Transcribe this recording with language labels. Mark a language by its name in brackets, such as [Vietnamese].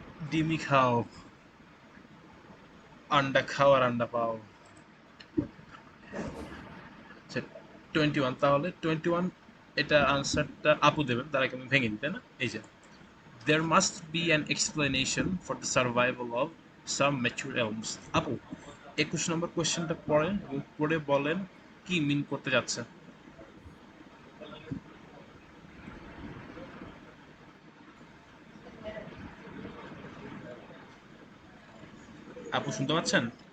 [Bangla] ডিমি খাও, আন্ডা খাও আর আন্ডা পাও। আচ্ছা, 21, তাহলে 21 এটা আনসারটা আপু দেবেন, তার আগে আমি ভেঙে দিই, তাই না? এই যে [English] there must be an explanation for the survival of some mature elms. [Bangla] আপু 21 নম্বর কোশ্চেনটা পড়েন এবং পড়ে বলেন কি মিন করতে যাচ্ছে। আপু শুনতে পাচ্ছেন?